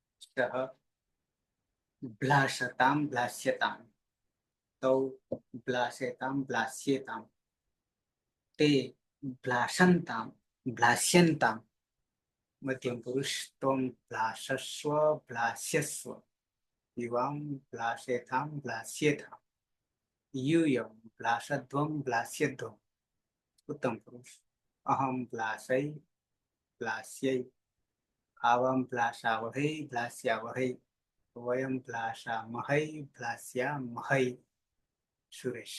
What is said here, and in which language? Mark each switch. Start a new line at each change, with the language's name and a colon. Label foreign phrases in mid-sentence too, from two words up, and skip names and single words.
Sanskrit: ભ્લાશતામ ભ્લાસ્યતામ તૌ ભ્લાસેતામ ભ્લાસ્યેતામ તે ભ્લાશંતામ ભ્લાસ્યંતામ. મધ્યમ પુરુષ ત્વમ ભ્લાશસ્વ ભ્લાસ્યસ્વ યુવામ ભ્લાસેતામ ભ્લાસ્યેતામ यूयम भ्लासध्वम भ्लास्यध्वम. उत्तम पुरुष अहम भ्लासै भ्लास्यै आवम भ्लासावहै भ्लास्यावहै वयम भ्लासामहै भ्लास्यामहै. सुरेश.